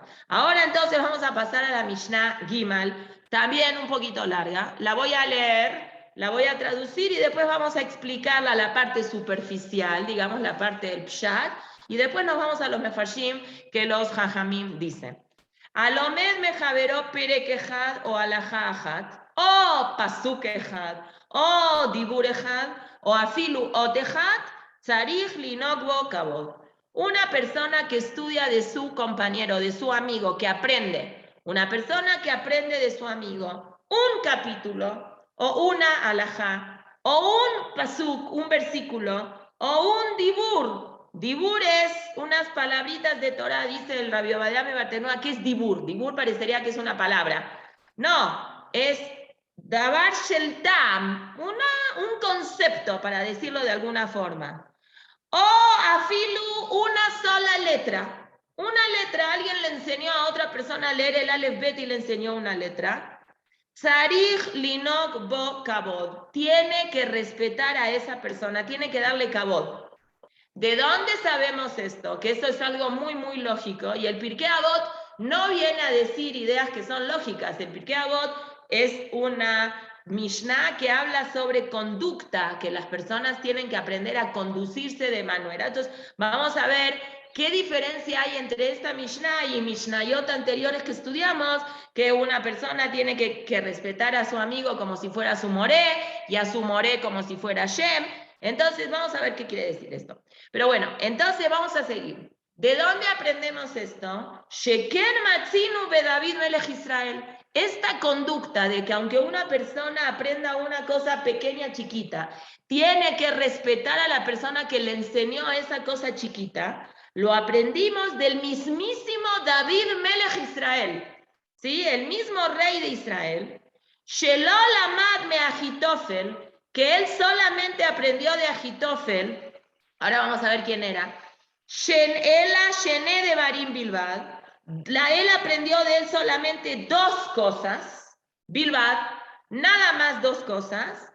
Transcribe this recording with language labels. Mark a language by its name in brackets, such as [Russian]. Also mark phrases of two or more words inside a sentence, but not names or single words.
[Spanish] Ahora entonces vamos a pasar a la [Hebrew] משנה גימל, [Spanish] también un poquito larga. La voy a leer, la voy a traducir y después vamos a explicarla, la parte superficial, digamos la parte del Pshat, y después nos vamos a los Mefarshim que los Jajamim dicen. [Hebrew] הלומד מחברו פרק אחד או הלכה אחת, או פסוק אחד, או דבור אחד, או אפילו אות אחת, צריך לנהוג בו כבוד. [Spanish] Una persona que estudia de su compañero, de su amigo, que aprende. Una persona que aprende de su amigo un capítulo, o una alajá, o un pasuk, un versículo, o un dibur. Dibur es unas palabritas de Torah, dice el Rabbi Ovadia Bartenura. ¿Qué es dibur? Dibur parecería que es una palabra. No, es [Hebrew] דבר של טעם, [Spanish] un concepto, para decirlo de alguna forma. O afilu, una sola letra. Una letra, alguien le enseñó a otra persona a leer el [Hebrew] אלף בית [Spanish] y le enseñó una letra. [Hebrew] צריך לנהוג בו כבוד. [Spanish] Tiene que respetar a esa persona, tiene que darle kabod. ¿De dónde sabemos esto? Que esto es algo muy, muy lógico. Y el Pirkei Avot no viene a decir ideas que son lógicas. El Pirkei Avot es una Mishnah que habla sobre conducta, que las personas tienen que aprender a conducirse de manera. Entonces, vamos a ver qué diferencia hay entre esta Mishnah y Mishnayot anteriores que estudiamos, que una persona tiene que respetar a su amigo como si fuera su moré, y a su moré como si fuera Shem. Entonces, vamos a ver qué quiere decir esto. Pero bueno, entonces vamos a seguir. ¿De dónde aprendemos esto? [Hebrew] שכן מצינו בדוד מלך ישראל. [Spanish] Esta conducta de que aunque una persona aprenda una cosa pequeña, chiquita, tiene que respetar a la persona que le enseñó esa cosa chiquita, lo aprendimos del mismísimo David [Hebrew] מלך ישראל. [Spanish] ¿Sí? El mismo rey de Israel. [Hebrew] שלא למד מאחיתופל, [Spanish] que él solamente aprendió de Ahitofel. Ahora vamos a ver quién era. [Hebrew] אלא שני דברים בלבד. [Spanish] Él aprendió de él solamente dos cosas. Bilbad, nada más dos cosas.